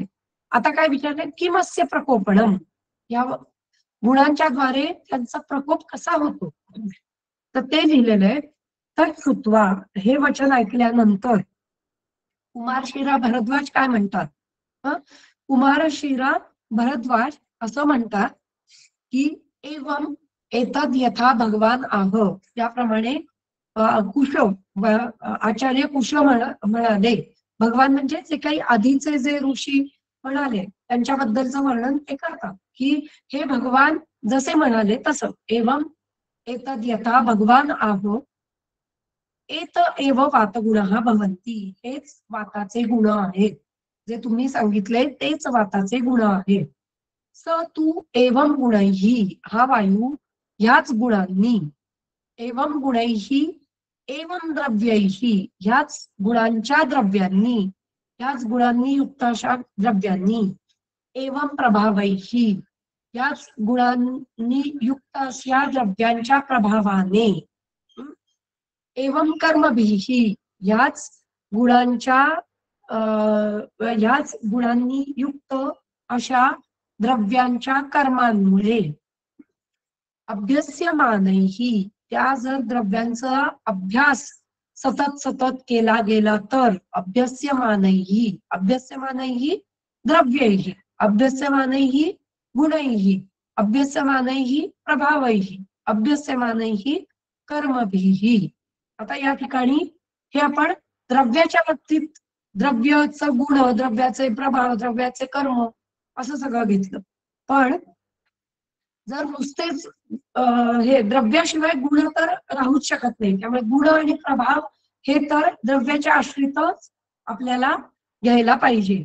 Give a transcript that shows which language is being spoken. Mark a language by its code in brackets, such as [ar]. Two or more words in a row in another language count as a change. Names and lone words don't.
[mr] आता काय विचारले, [sa] किमस्य प्रकोपणम, [mr] या गुणांच्या द्वारे त्यांचा प्रकोप कसा होतो, तर ते लिहिलेलं आहे. तर श्रुत्वा, हे वचन ऐकल्यानंतर कुमारशिरा भरद्वाज काय म्हणतात, कुमारशिरा भरद्वाज असं म्हणतात की [sa] एवं एतद यथा भगवान आह, [mr] त्याप्रमाणे कुश, आचार्य कुश म्हणाले, भगवान म्हणजे जे काही आधीचे जे ऋषी म्हणाले त्यांच्याबद्दलचं वर्णन ते करतात की हे भगवान जसे म्हणाले तसं. [sa] एवं एतद यथा भगवान आह एत एव वातगुणः भवन्ति, [mr] हेच वाताचे गुण आहेत, जे तुम्ही सांगितले तेच वाताचे गुण आहेत. [sa] स तू एवं गुणैहि, [mr] हा वायू ह्याच गुणांनी, [sa] एवं गुणैहि एवं द्रव्यैहि, [mr] ह्याच गुणांच्या द्रव्यांनी, ह्याच गुणांनी युक्त अशा द्रव्यांनी, [sa] एवं प्रभावैहि, [mr] ह्याच गुणांनी युक्त अशा द्रव्यांच्या प्रभावाने, [sa] एवं कर्मभिहि, [mr] ह्याच गुणांच्या ह्याच गुणांनी युक्त अशा द्रव्यांच्या कर्मांमुळे, अभ्यस्यमानैहि, त्या जर द्रव्यांचा अभ्यास सतत सतत केला गेला तर, [sa] अभ्यस्यमानैहि, अभ्यस्यमानैहि द्रव्यैहि, अभ्यस्यमानैहि गुणैहि, अभ्यस्यमानैहि प्रभावैहि, अभ्यस्यमानैहि कर्मभिहि. [mr] आता या ठिकाणी हे आपण द्रव्याच्या बाबतीत द्रव्याचं गुण, द्रव्याचे प्रभाव, द्रव्याचे कर्म असं सगळं घेतलं. पण जर नुसतेच हे द्रव्याशिवाय गुण तर राहूच शकत नाही, त्यामुळे गुण आणि प्रभाव हे तर द्रव्याच्या आश्रितच आपल्याला घ्यायला पाहिजे.